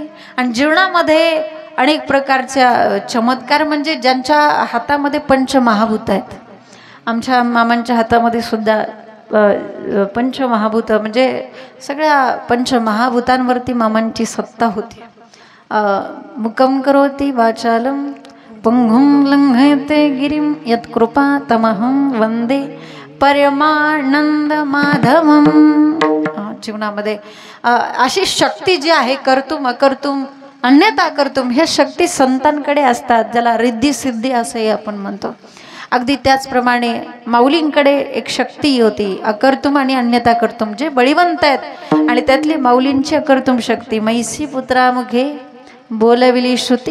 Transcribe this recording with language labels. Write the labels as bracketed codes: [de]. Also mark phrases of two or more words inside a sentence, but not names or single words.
[mr] आणि जीवनामध्ये अनेक प्रकारच्या चमत्कार, म्हणजे ज्यांच्या हातामध्ये पंचमहाभूत आहेत. आमच्या मामांच्या हातामध्ये सुद्धा पंचमहाभूत, म्हणजे सगळ्या पंचमहाभूतांवरती मामांची सत्ता होती. [sa] मुकं करोति वाचालं पुंगुं लंघयते गिरिं यत्कृपा तमहं वंदे परमानंद माधवम. [mr] जीवनामध्ये अशी शक्ती जी आहे, [sa] कर्तुम अकर्तुम अन्यथा कर्तुम, [mr] ह्या शक्ती संतांकडे असतात, ज्याला रिद्धी सिद्धी असंही आपण म्हणतो. अगदी त्याचप्रमाणे माऊलींकडे एक शक्ती होती, अकर्तुम आणि [sa] अन्यथा कर्तुम, [mr] जे बळीवंत आहेत. आणि त्यातली माऊलींची अकर्तुम शक्ती, मैसी पुत्रामुखे बोलविली श्रुती.